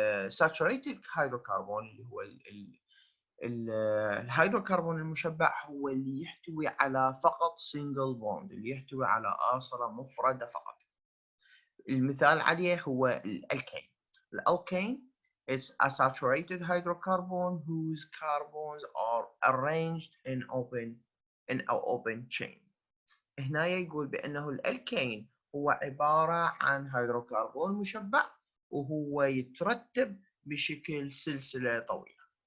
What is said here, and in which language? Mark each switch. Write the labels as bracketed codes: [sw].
[ar] saturated hydrocarbon اللي هو الهيدروكربون المشبع هو اللي يحتوي على فقط single bond، اللي يحتوي على آصرة مفردة فقط. المثال عليه هو الالكين. [en] الالكين it's a saturated hydrocarbon whose carbons are arranged in an open chain. [ar] هنا يقول بأنه الالكين هو عبارة عن هيدروكربون مشبع وهو يترتب بشكل سلسلة طويلة.